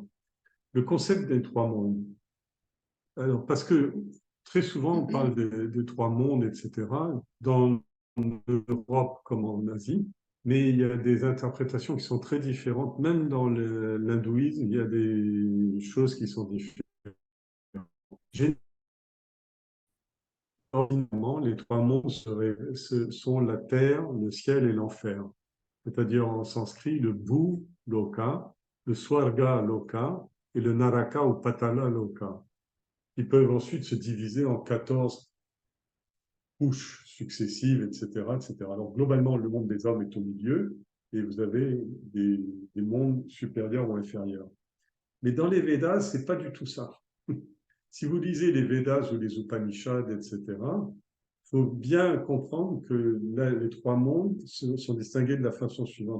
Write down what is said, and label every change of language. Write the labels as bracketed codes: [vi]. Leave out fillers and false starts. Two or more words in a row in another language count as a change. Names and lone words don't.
[fr] Le concept des trois mondes. Alors, parce que très souvent, on parle des trois mondes, etc., dans l'Europe comme en Asie, mais il y a des interprétations qui sont très différentes. Même dans l'hindouisme, il y a des choses qui sont différentes. Généralement, les trois mondes sont la terre, le ciel et l'enfer. C'est-à-dire en sanskrit le [sa] भू लोक, [fr] le [sa] स्वर्ग लोक [fr] et le naraka ou [sa] पाताल लोक. [fr] Ils peuvent ensuite se diviser en 14 couches successives, etc., etc. Alors globalement, le monde des hommes est au milieu et vous avez des mondes supérieurs ou inférieurs. Mais dans les Védas, c'est pas du tout ça. Si vous lisez les Védas ou les Upanishads, etc., il faut bien comprendre que là, les trois mondes sont distingués de la façon suivante.